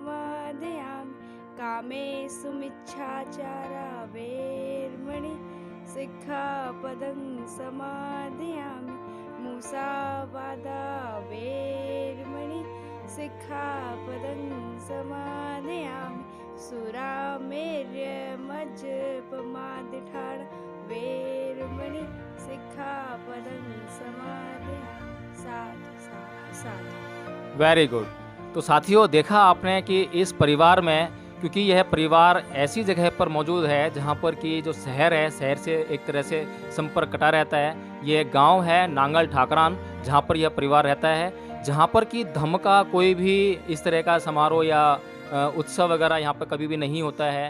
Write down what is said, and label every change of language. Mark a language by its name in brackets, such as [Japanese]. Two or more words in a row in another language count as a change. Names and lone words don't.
[Pali] समादयामि, कामेषु मिच्छाचारा वेरमणि सिक्खापदं समादयामि मुसावादा वेरमणि सिक्खापदं समादयामि सुरामेर्यमज्जपमादठान वेरमणि सिक्खापदं समादयामि साधु साधु साधु। [English] very good. [Hindi] तो साथियों, देखा आपने कि इस परिवार में, क्योंकि यह परिवार ऐसी जगह पर मौजूद है जहाँ पर कि जो शहर है, शहर से एक तरह से संपर्क कटा रहता है। ये गांव है नांगल ठाकरान, जहाँ पर यह परिवार रहता है, जहाँ पर कि धर्म का कोई भी इस तरह का समारोह या उत्सव वगैरह यहाँ पर कभी भी नहीं होता है।